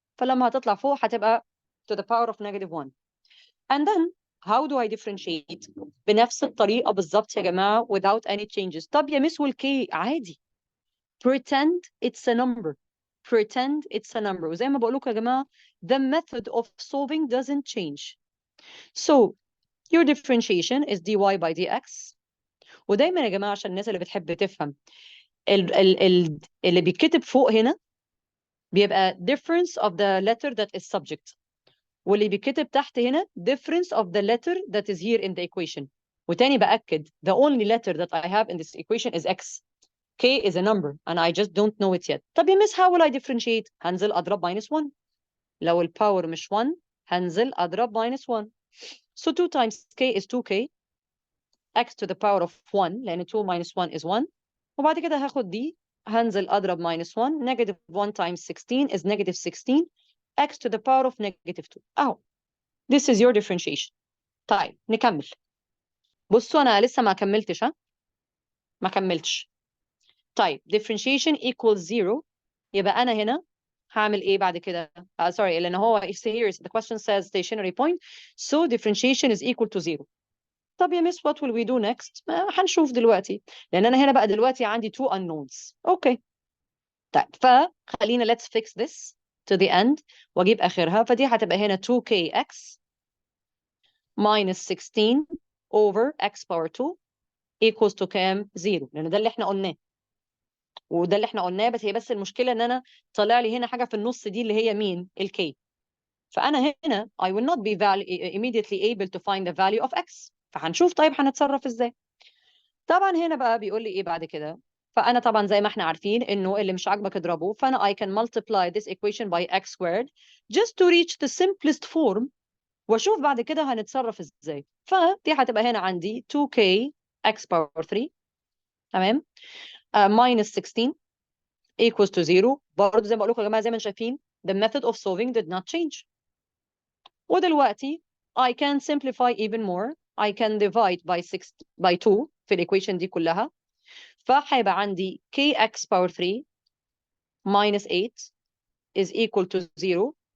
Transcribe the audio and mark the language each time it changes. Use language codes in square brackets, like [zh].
[ar] فلما هتطلع فوق هتبقى [en] to the power of -1. And then how do I differentiate؟ [ar] بنفس الطريقة بالظبط يا جماعة [en] without any changes. [ar] طب يا مس والكي عادي. [en] Pretend it's a number. Pretend it's a number. [ar] وزي ما بقول لكم يا جماعة [en] the method of solving doesn't change. So your differentiation is dy by dx. [ar] ودايما يا جماعة عشان الناس اللي بتحب تفهم اللي بيتكتب فوق هنا بيبقى [en] difference of the letter that is subject. [ar] واللي بيتكتب تحت هنا [en] difference of the letter that is here in the equation. [ar] وتاني بأكد [en] the only letter that I have in this equation is x. k is a number and I just don't know it yet. طب يا miss how will I differentiate؟ [ar] هنزل أضرب -1. لو الباور مش 1 هنزل أضرب -1. [en] So 2 times k is 2k. x to the power of 1 لأن 2 minus 1 is 1. [ar] وبعد كده هاخد دي هنزل أضرب -1. [en] -1 times 16 is -16. x to the power of -2. [ar] أهو. [en] This is your differentiation. [ar] طيب نكمل. بصوا أنا لسه ما كملتش ها؟ ما كملتش. [en] طيب differentiation equals 0. [ar] يبقى أنا هنا هعمل إيه بعد كده؟ [en] sorry [ar] لأن هو [en] here the question says stationary point. So differentiation is equal to 0. طب يا miss what will we do next؟ [ar] هنشوف دلوقتي. لأن أنا هنا بقى دلوقتي عندي 2 unknowns. أوكي. طيب فخلينا [en] let's fix this to the end [ar] وأجيب آخرها. فدي هتبقى هنا 2kx minus 16 over x power 2 equals to كام؟ 0. لأن ده اللي احنا قلناه. وده اللي احنا قلناه بس هي بس المشكلة إن أنا طالع لي هنا حاجة في النص دي اللي هي مين؟ الk. فأنا هنا [en] I will not be immediately able to find the value of x. [ar] فهنشوف طيب هنتصرف إزاي. طبعا هنا بقى بيقول لي إيه بعد كده؟ فأنا طبعا زي ما احنا عارفين إنه اللي مش عاجبك اضربه. [en] فأنا I can multiply this equation by x squared just to reach the simplest form [ar] واشوف بعد كده هنتصرف ازاي. فدي هتبقى هنا عندي 2k x power 3 تمام minus 16 equals to 0. برضه زي ما بقول لكم يا جماعه زي ما انتم شايفين [en] the method of solving did not change. ودلوقتي I can simplify even more. I can divide by 2 [ar] في الايكويشن دي كلها. فهيبقى عندي kx power 3 minus 8 is equal to 0.